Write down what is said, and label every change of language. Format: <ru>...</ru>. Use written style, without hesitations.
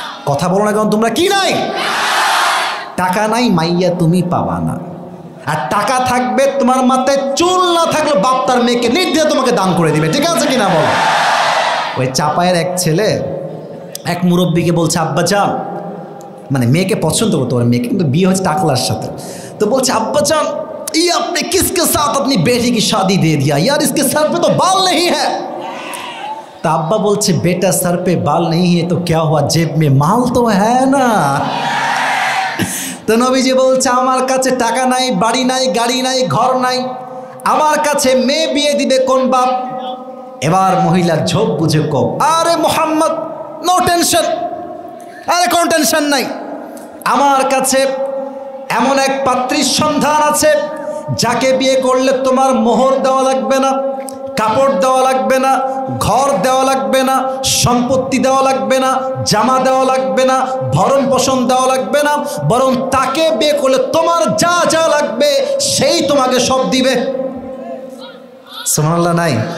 <bn>কথা বলো না কেন তোমরা, কি নাই? টাকা নাই, মাইয়া তুমি পাবা না। আর টাকা থাকবে, তোমার মাথায় চুল না থাকলে বাপ তার মেয়েকে নির্দ্বিধায় তোমাকে দান করে দিবে, ঠিক আছে কিনা বলো? ওই চাপায়ের এক ছেলে এক মুরব্বীকে বলছে, আব্বা জান, মানে মেয়েকে পছন্দ করতো, ওর মেয়েকে কিন্তু বিয়ে হচ্ছে টাকলার সাথে। তো বলছে,</bn> <hi>আব্বা জান, ये आपने किसके साथ अपनी बेटी की शादी दे दिया यार, इसके सर पे तो बाल नहीं है। तो अब्बा बोलছে, बेटा सर पे बाल नहीं है तो क्या हुआ, जेब में माल तो है ना।</hi> <bn>তো নবীজি বলছে, আমার কাছে টাকা নাই, বাড়ি নাই, গাড়ি নাই, ঘর নাই, আমার কাছে মেয়ে বিয়ে দিবে কোন বাপ? এবার মহিলার ঝোঁক বুঝে কও, আরে মোহাম্মদ, নো টেনশন, আরে কোন টেনশন নাই, আমার কাছে এমন এক পাত্রীর সন্ধান আছে, যাকে বিয়ে করলে তোমার মোহর দেওয়া লাগবে না, কাপড় দেওয়া লাগবে না, ঘর দেওয়া লাগবে না, সম্পত্তি দেওয়া লাগবে না, জামা দেওয়া লাগবে না, ভরণ পোষণ দেওয়া লাগবে না, বরং তাকে বিয়ে করলে তোমার যা যা লাগবে সেই তোমাকে সব দিবে। সুবহানাল্লাহ নাই?</bn>